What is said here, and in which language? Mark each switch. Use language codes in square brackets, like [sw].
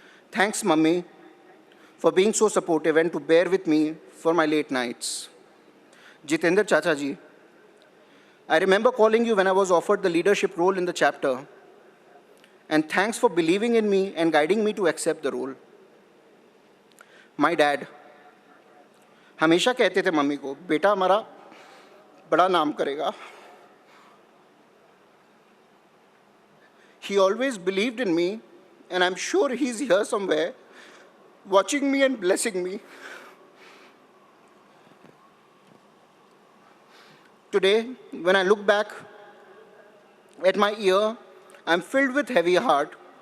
[en] Thanks, Mummy, for being so supportive and to bear with me for my late nights. Jitendra Chacha ji, I remember calling you when I was offered the leadership role in the chapter. And thanks for believing in me and guiding me to accept the role. My dad, [hi] हमेशा कहते थे mummy को, बेटा हमारा बड़ा नाम करेगा. [en] He always believed in me, and I'm sure he's here somewhere, watching me and blessing me. Today, when I look back at my year, I'm filled with heavy heart.